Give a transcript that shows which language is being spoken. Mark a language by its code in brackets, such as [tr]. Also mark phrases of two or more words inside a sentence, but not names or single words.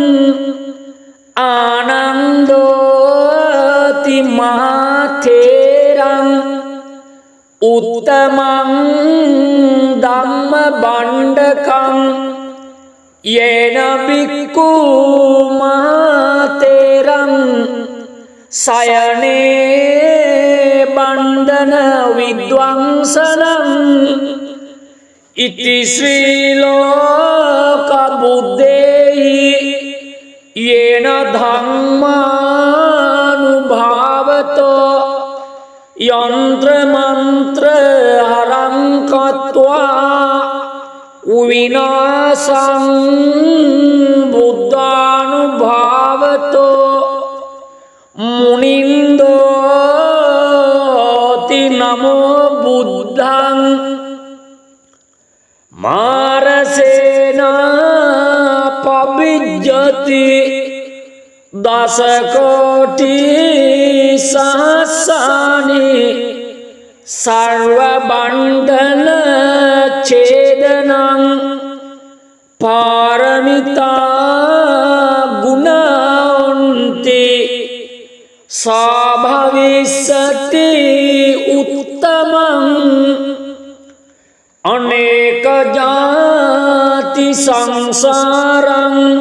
[pi] ආනන්දෝති මහතේරං උත්තමං ධම්ම බණ්ඩකං යේන බික්ඛු මහතේරං සයනේ බණ්ඩන විද්වංසනං ඉති ශ්‍රී ලෝක බුද්දේහි යේන ධම්මානුභාවතෝ යන්ත්‍ර මන්ත්‍ර හරං කତ୍වා විනාශං බුද්ධානුභාවතෝ මුනින්දෝති නමෝ බුද්ධං මාරසේනා පවිජ්ජති දස කෝටි සහස්සානි සර්ව බණ්ඩන ඡේදනං පාරමිතා ගුණොන්ති සාභවිස්සති උත්තමං අනේක ජාති සංසාරං